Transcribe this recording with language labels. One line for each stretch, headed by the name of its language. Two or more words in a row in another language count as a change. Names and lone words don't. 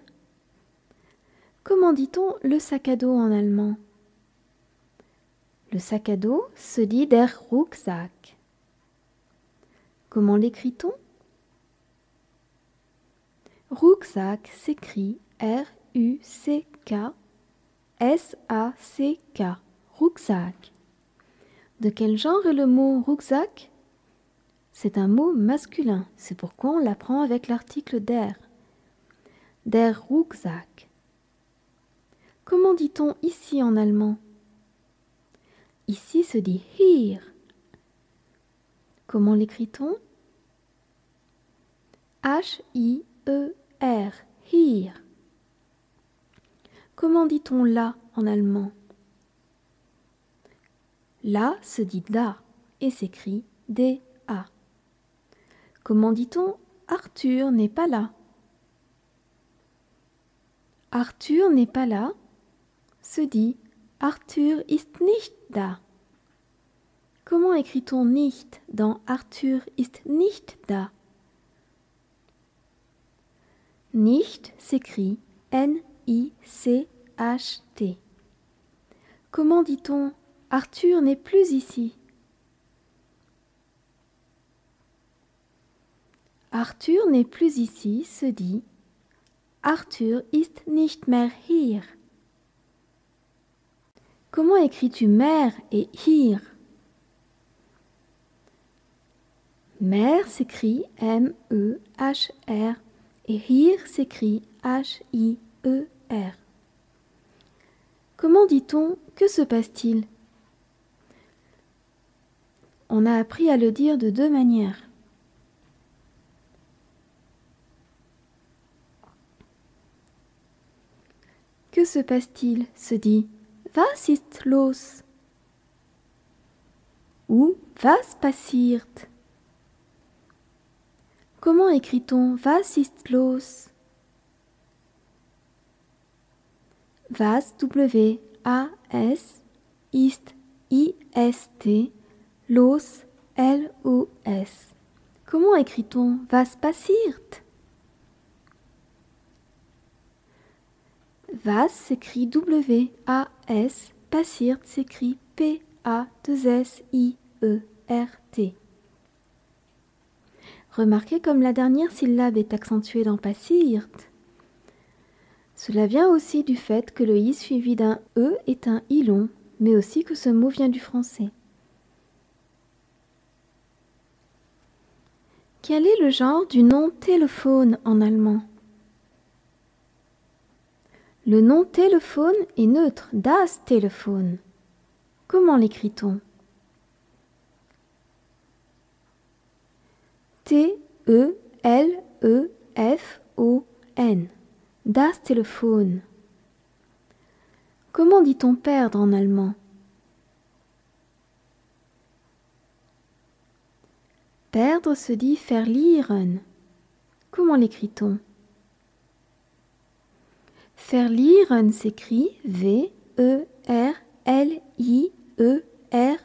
French: Comment dit-on le sac à dos en allemand? Le sac à dos se dit
German: der Rucksack.
French: Comment l'écrit-on? Rucksack s'écrit R-U-C-K-S-A-C-K, Rucksack. De quel genre est le mot rucksack? C'est un mot masculin, c'est pourquoi on l'apprend avec l'article der.
German: Der Rucksack.
French: Comment dit-on ici en allemand? Ici se dit hier. Comment l'écrit-on?
German: H-I-E-R, hier.
French: Comment dit-on là en allemand? Là se dit da et s'écrit D-A. Comment dit-on Arthur n'est pas là? Arthur n'est pas là se dit
German: Arthur ist nicht da.
French: Comment écrit-on nicht dans
German: Arthur ist nicht da?
French: Nicht s'écrit N-I-C-H-T. Comment dit-on Arthur n'est plus ici? Arthur n'est plus ici se dit
German: Arthur ist nicht mehr hier.
French: Comment écris-tu mer et hier? Mer s'écrit M-E-H-R et hier s'écrit H-I-E-R. Comment dit-on que se passe-t-il? On a appris à le dire de deux manières. Que se passe-t-il se dit
German: Was ist los?
French: Ou
German: Was passiert?
French: Comment écrit-on
German: Was ist los? Was, W-A-S, ist, I-S-T, los, L-O-S.
French: Comment écrit-on
German: Was passiert?
French: Was s'écrit W-A-S, passiert s'écrit P-A-2-S-I-E-R-T. Remarquez comme la dernière syllabe est accentuée dans passiert. Cela vient aussi du fait que le i suivi d'un e est un i long, mais aussi que ce mot vient du français. Quel est le genre du nom téléphone en allemand? Le nom téléphone est neutre,
German: das Telefon.
French: Comment l'écrit-on?
German: T-E-L-E-F-O-N. Das Telefon.
French: Comment dit-on perdre en allemand? Perdre se dit verlieren. Comment l'écrit-on? Verlieren s'écrit V-E-R-L-I-E-R.